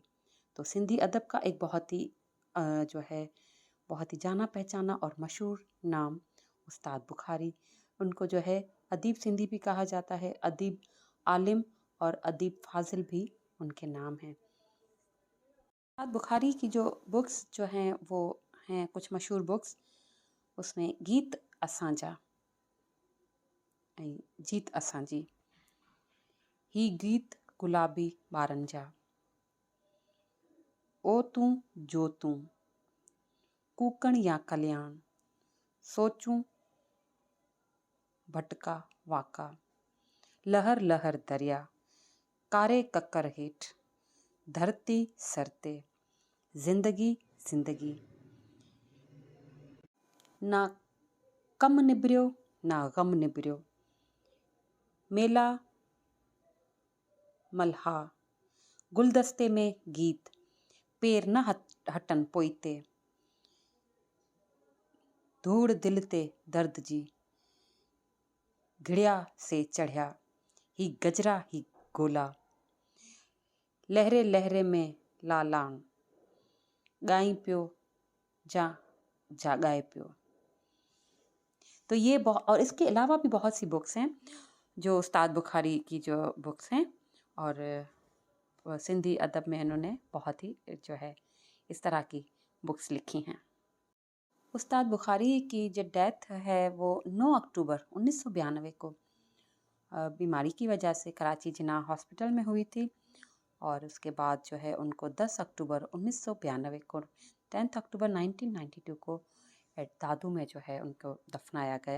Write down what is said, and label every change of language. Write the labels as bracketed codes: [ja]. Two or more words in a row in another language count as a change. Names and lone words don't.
[ur] تو سندھی ادب کا ایک بہت ہی جو ہے بہت ہی جانا پہچانا اور مشہور نام استاد بخاری. ان کو جو ہے ادیب سندھی بھی کہا جاتا ہے، ادیب عالم اور ادیب فاضل بھی ان کے نام ہیں. استاد بخاری کی جو بکس جو ہیں وہ ہیں کچھ مشہور بکس، اس میں गीत असांजा ऐं जीत असांजी, ही गीत गुलाबी ॿारनि जा, ओ तूं जो तूं, कूकण या कल्याण, सोचूं भटका वाका, लहर लहर दरिया, कारे ककर हेठ, धरती सरते, जिंदगी जिंदगी, ना कम निबरियो ना गम निबरियो, मेला मल्हा, गुलदस्ते में गीत, पेर न हटन पोइते, धूड़ दिल ते दर्द जी, घिड़िया से चढ़िया, ही गजरा ही गोला, लहरे लहरे में लालाण, गाई पियो जा जागाए पियो। تو یہ اور اس کے علاوہ بھی بہت سی بکس ہیں جو استاد بخاری کی جو بکس ہیں، اور سندھی ادب میں انہوں نے بہت ہی جو ہے اس طرح کی بکس لکھی ہیں. استاد بخاری کی جو ڈیتھ ہے وہ 9 اکتوبر 1992 کو بیماری کی وجہ سے کراچی جناح ہاسپٹل میں ہوئی تھی، اور اس کے بعد جو ہے ان کو 10 اکتوبر 1992 کو 10 اکتوبر 1992 کو دادو میں جو ہے ان کو دفنایا گیا.